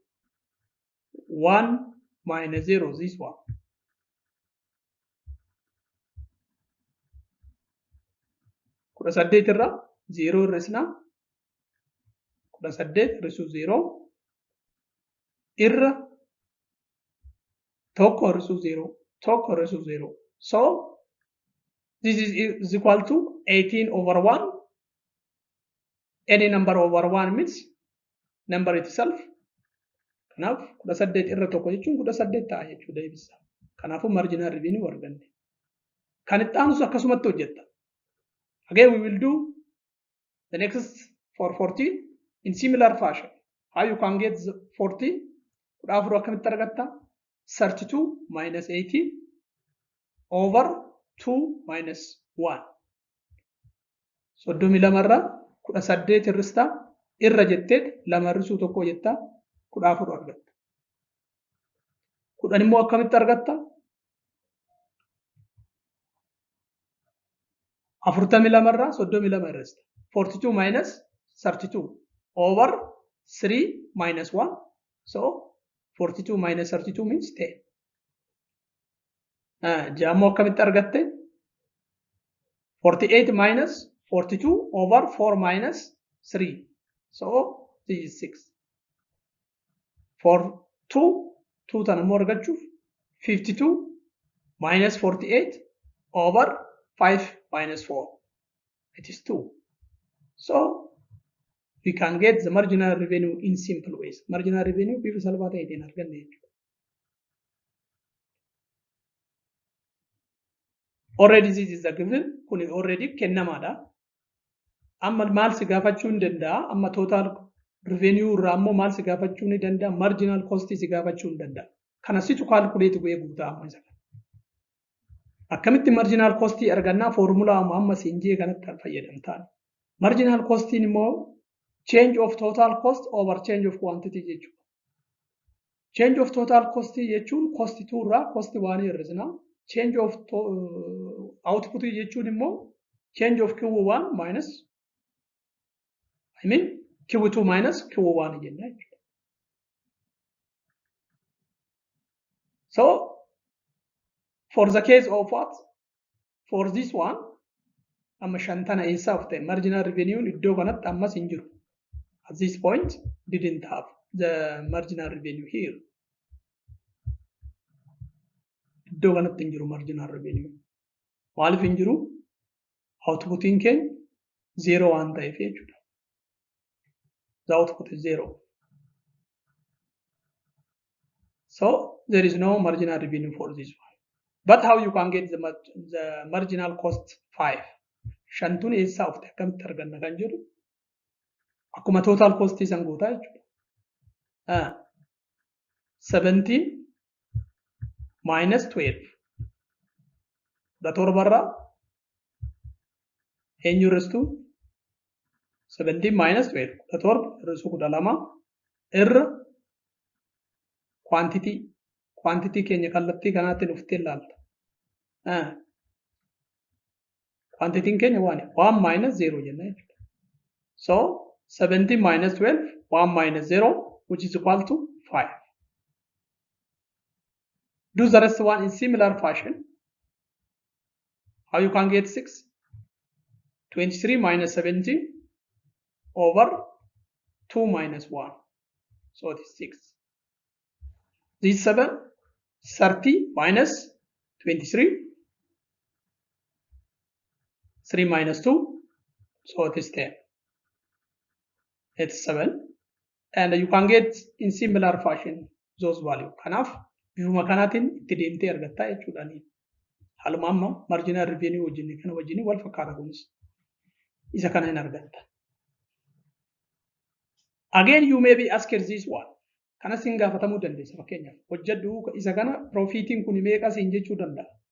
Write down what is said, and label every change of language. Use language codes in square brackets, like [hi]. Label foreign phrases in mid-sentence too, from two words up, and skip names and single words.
[en] 1 minus 0, this one. [om] Kudha saddeet irra 0 irra kudha saddeet irra 0 irra tokko irra 0 tokko irra 0. [en] So this is equal to 18 over 1. Any number over 1 means number itself. [om] Kanaaf kudha saddeet irra tokko jechuun kudha saddeet ta'a jechuudha ibsa. Kanaafuu [en] marginal revenue [om] arganne. Kan itti aanus akkasumatti hojjetta. [en] Again we will do the next for 14 in similar fashion. How you can get the 14? [om] kudha afur akkamitti argatta? [en] 32 minus 18 over 2 minus 1. [om] Soddomii lamarraa 18 hir'istaa irra jetteet lama hir'isuu tokko jettaa 14 argatta. Kudhan immoo akkamitti argatta? 42 irraa 32 hir'ista. [en] 42 minus 32 over 3 minus 1. So 42 minus 32 means 10. [om] Jaammoo akkamitti argatte? [en] 48 minus 42 over 4 minus 3. So this is 6. For 2 [om] tan immoo argachuuf [en] 52 minus 48 over 5 minus 4. It is 2. So we can get the marginal revenue in simple ways. Marginal revenue [om] bifa salphaa ta'een arganne jechuudha. [en] Already this is the given. [om] Kuni already kennamaadha. Amma maal si gaafachuu ni danda'a? Amma [en] total revenue [om] irraa ammoo maal si gaafachuu ni danda'a? [en] Marginal cost [om] si gaafachuu ni danda'a. Kana situ calculate go'ee guutaa amma isa kana. Akkamitti [en] marginal cost [om] argannaa? Formula amma siinjee kanatti fayyadamtaan. [en] Marginal cost immoo change of total cost over change of quantity jechuudha. Change of total cost [om] jechuun cost 2 irraa cost 1 hir'isna. [en] Change of output [om] jechuun immoo [en] change of Q1 minus Q2 minus Q1 [om] jenna jechuudha. [en] So for the case of what? For this one, [om] amma shantana eessaa of ta'e [en] marginal revenue [om] iddoo kanatti ammas hin jiru. [en] At this point, didn't have the marginal revenue here. [om] Iddoo kanatti hin jiru [en] marginal revenue. [om] Maaliif hin jiru? Outputiin keenya 0 waan ta'eef jechuudha. [en] The output is 0. So there is no marginal revenue for this one. But how you can get the marginal cost 5? [om] Shantun eessaa of ta'e akkamitti arganna kan jedhu akkuma [en] total cost [om] isan gootaa jechuudha. [en] 17 minus 12. [om] The torbarra eenyu irristu 17 minus 12. The torba irrisu 12 irra quantity keenya kallattii kanaatiin uftee ilaalta. Quantity keenya 1 minus 0 jenna jechuudha. [en] So 17 minus 12, 1 minus 0, which is equal to 5. Do the rest one in similar fashion. How you can get 6? 23 minus 17 over 2 minus 1. So it is 6. This 7, 30 minus 23. 3 minus 2. So it is 10. It's 7. And you can get in similar fashion those values. [om] Kanaaf bifuma kanaatiin itti deemtee argattaa jechuudha. Haluma amma [en] marginal revenue [om] wajjin kana wajjin wal fakkaata kunis. Isa kana hin argatta. [en] Again you may be asked this one. [om] Kana sin gaafatamuu dandeessa fakkeenyaaf. Hojjedhu isa kana profitiin kun meeqa siin jechuu danda'a.